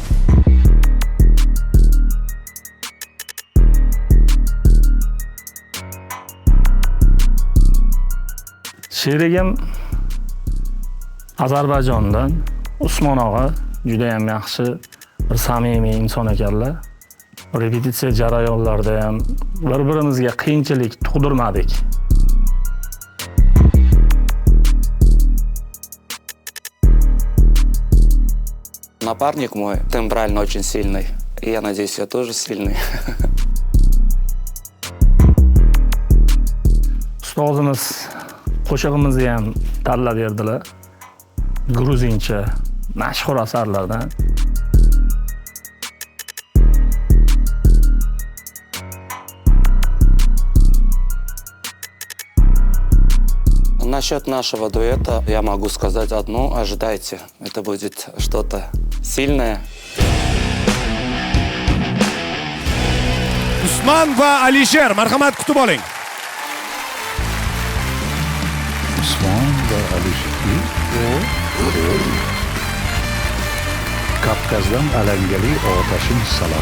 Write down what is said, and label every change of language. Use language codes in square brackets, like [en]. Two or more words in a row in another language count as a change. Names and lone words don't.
[uz] Sherigim Ozarbayjondan Usmon og'a juda ham yaxshi bir samimiy inson ekanlar. Repetitsiya jarayonlarida ham bir-birimizga qiyinchilik tug'dirmadik. [ru] Напарник мой тембрально очень сильный. И я надеюсь, я тоже сильный. [uz] Ustozimiz qo'shig'imizni ham tanlab berdilar. Gruzincha mashhur asarlardan. [ru] Насчет нашего дуэта я могу сказать одно. Ожидайте. Это будет что-то сильное. [uz] Usmon va Alisher, marhamat kutib oling. Usmon va Alisher. Kavkazdan alangali otashin salom.